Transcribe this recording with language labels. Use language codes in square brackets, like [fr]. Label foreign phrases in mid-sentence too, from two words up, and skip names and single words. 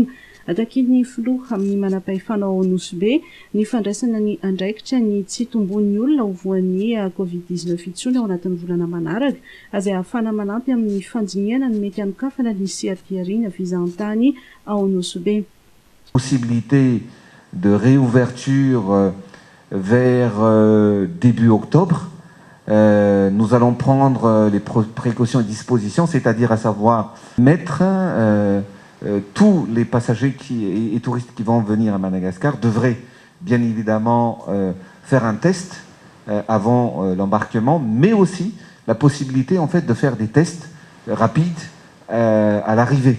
[mg] Atakin'ny filoha amin'ny manam-pahefanao ao Nosy ny fandraisana ny andraikitra ny tsy tombon'ny olona ho voan'ny Covid-19 itsony ao anatin'ny volana manaraka izay ahafana manampy amin'ny fandiniana ny mety anokafana ny sehatry fizahantany ao Nosy. [fr] Possibilité de réouverture vers début octobre. Nous allons prendre les précautions et dispositions, c'est-à-dire à savoir mettre tous les passagers et touristes qui vont venir à Madagascar devraient bien évidemment faire un test avant l'embarquement, mais aussi la possibilité en fait de faire des tests rapides à l'arrivée.